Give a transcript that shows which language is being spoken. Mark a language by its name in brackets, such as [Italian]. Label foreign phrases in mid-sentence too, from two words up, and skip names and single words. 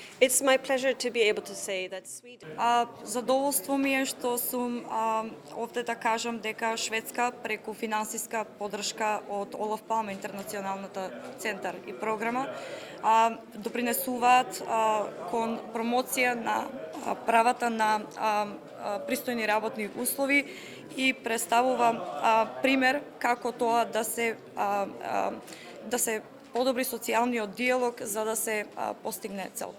[English] It's my pleasure to be able to say that Sweden. [Macedonian] Задоволство ми е што сум овде да кажам дека Шведска преку финансиска поддршка од Олаф Палме интернационалната центар и програма допринесуваат кон промоција на правата на пристојни работни услови и представува пример како тоа да се подобри социјалниот диалог за да се постигне целта.